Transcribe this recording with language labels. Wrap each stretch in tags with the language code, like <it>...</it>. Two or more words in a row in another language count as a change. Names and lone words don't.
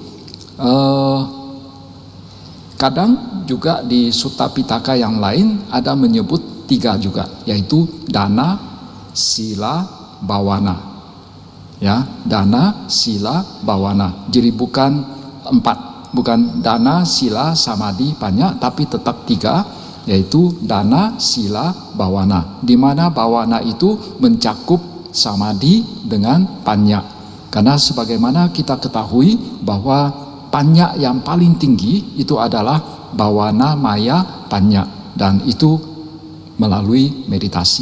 <id>Kadang juga di Sutta Pitaka yang lain ada menyebut 3 juga, yaitu dana, sila, bawana. Ya, dana, sila, bawana. Jadi bukan 4, bukan dana, sila, samadhi, panya, tapi tetap 3, yaitu dana, sila, bawana. Di mana bawana itu mencakup samadhi dengan panya. Karena sebagaimana kita ketahui bahwa panya yang paling tinggi itu adalah</id> <pi>bawana maya panya,</pi> <id>dan itu melalui meditasi.</id>